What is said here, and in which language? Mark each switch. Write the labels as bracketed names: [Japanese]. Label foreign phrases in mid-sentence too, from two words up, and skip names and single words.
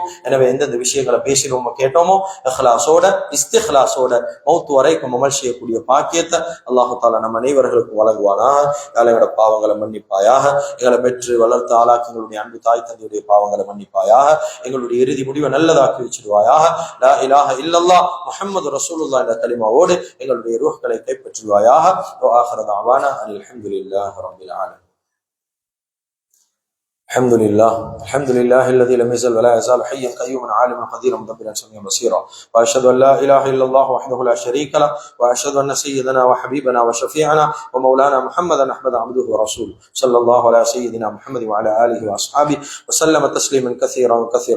[Tamil] எனவே எந்தெந்த விஷயங்களை பேசினோமோ கேட்டோமோ இஹ்லாஸோட இஸ்திஹ்லாஸோட மௌத்து வரைக்கும் அமல் செய்யக்கூடிய பாக்கியத்தை [Arabic] الله تعالى [Tamil] நம்ம அனைவர்களுக்கும் வழங்குவானாக. எங்களோட பாவங்களை மன்னிப்பாயாக, எங்களை பெற்று வளர்த்து ஆளாக்கி எங்களுடைய அன்பு தாய் தந்தையுடைய பாவங்களை மன்னிப்பாயாக, எங்களுடைய இறுதி முடிவை நல்லதாக்கி வச்சிருவாயாக. [Arabic] لا إله إلا الله محمد رسول الله [Tamil] என்ற கலிமாவோடு எங்களுடைய ரூஹ்களை கைப்பற்றுவாயாக. [Arabic] وآخر دعوانا أن الحمد لله رب العالمين. الحمد لله الذي لم يزل ولا يزال حيا قيوما عالما قديرا مدبرا سميعا بصيرا. واشهد ان لا اله الا الله وحده لا شريك له، واشهد ان سيدنا وحبيبنا وشفيعنا ومولانا محمدا احمد عبده ورسوله صلى الله على سيدنا محمد وعلى اله واصحابه وسلم تسليما كثيرا وكثيرا.